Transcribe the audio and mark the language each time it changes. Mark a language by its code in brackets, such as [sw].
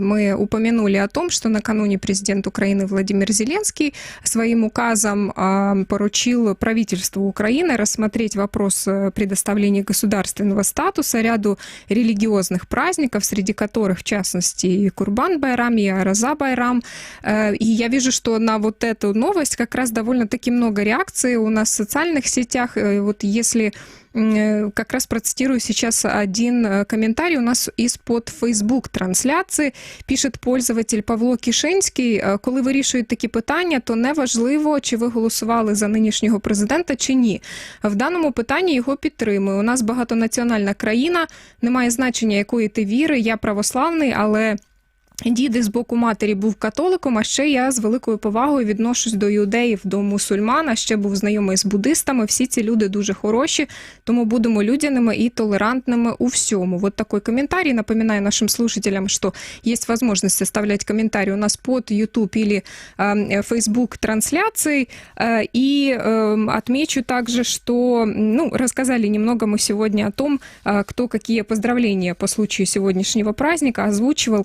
[ru] Мы упомянули о том, что накануне президент Украины Владимир Зеленский своим указом поручил правительству Украины рассмотреть вопрос предоставления государственного статуса ряду религиозных праздников, среди которых, в частности, и Курбан-Байрам, и Араза-Байрам. И я вижу, что на вот эту новость как раз довольно-таки много реакций у нас в социальных сетях. Вот если как раз процитирую сейчас один комментарий у нас из-под Facebook-трансляції. [uk] Пише пользователь Павло Кишинський: коли вирішують такі питання, то неважливо, чи ви голосували за нинішнього президента, чи ні. В даному питанні його підтримую. У нас багатонаціональна країна, немає значення, якої ти віри, я православний, але дід з боку матері був католиком, а ще я з великою повагою відношусь до іудеїв, до мусульман, а ще був знайомий з буддистами. Всі ці люди дуже хороші, тому будемо людяними [ru] и толерантными [uk] у всему. [ru] Вот такой комментарий. Напоминаю нашим слушателям, что есть возможность оставлять комментарии у нас под YouTube или Facebook трансляцией. И отмечу также, что рассказали немного мы сегодня о том, кто какие поздравления по случаю сегодняшнего праздника озвучивал.